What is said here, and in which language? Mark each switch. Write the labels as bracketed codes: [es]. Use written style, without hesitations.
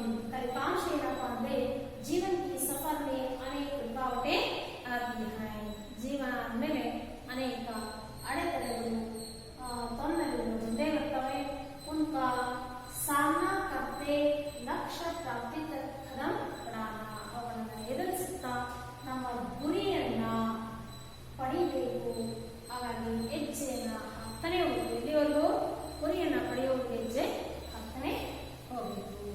[kn] ಫಲಿತಾಂಶ ಏನಪ್ಪ ಅಂದ್ರೆ, [hi] ಜೀವನ की सफर में अनेक रुकावटें आती हैं. [kn] ಜೀವನ ಅಂದಮೇಲೆ ಅನೇಕ ಅಡೆತಡೆಗಳು ತೊಂದರೆಗಳು ಮುಂದೆ ಬರ್ತವೆ. [hi] उनका सामना करते लक्ष्य प्राप्ति तक कदम बढ़ाना, [kn] ಅವನ್ನು ಎದುರಿಸುತ್ತಾ ನಮ್ಮ ಗುರಿಯನ್ನ ಪಡಿಬೇಕು. ಹಾಗಾಗಿ ಹೆಜ್ಜೆಯನ್ನ ಹಾಕ್ತಾನೆ ಹೋಗಬೇಕು. ಇಲ್ಲಿವರೆಗೂ ಗುರಿಯನ್ನ ಪಡೆಯುವ ಹೆಜ್ಜೆ ಹಾಕ್ತಾನೆ ಹೋಗಬೇಕು.